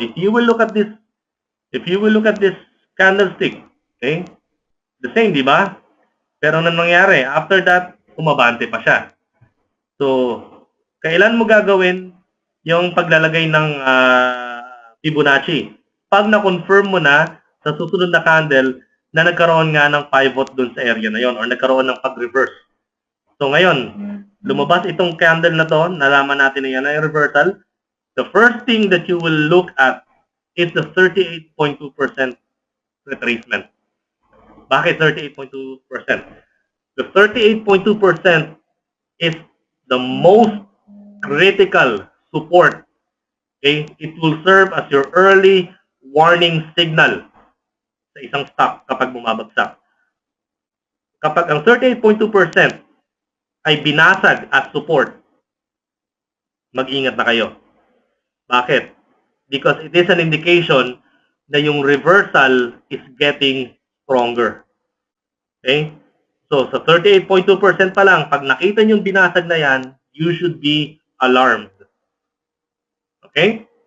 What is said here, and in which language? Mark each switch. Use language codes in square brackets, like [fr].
[en] If you will look at this candlestick, okay? The same, [tl] di ba? Pero anong nangyari? [en] After that, [tl] umabante pa siya. So, kailan mo gagawin yung paglalagay ng Fibonacci? Pag na-confirm mo na sa susunod na candle na nagkaroon nga ng pivot dun sa area na yon or nagkaroon ng pag-reverse. So ngayon, lumabas itong candle na to, nalaman natin na yan ay reversal. [en] The first thing that you will look at is the 38.2% retracement. [tl] Bakit [en] 38.2%? The 38.2% is the most critical support. Okay? It will serve as your early warning signal [tl] sa isang stock kapag bumabagsak. Kapag ang 38.2% ay binasag [en] as support, [tl] mag-ingat na kayo. Bakit? [en] because it is an indication na yung reversal is getting stronger. Okay? [tl] So, sa 38.2% pa lang, pag nakita nyo yung binasag na yan, [en] you should be alarmed. [tl] Okay?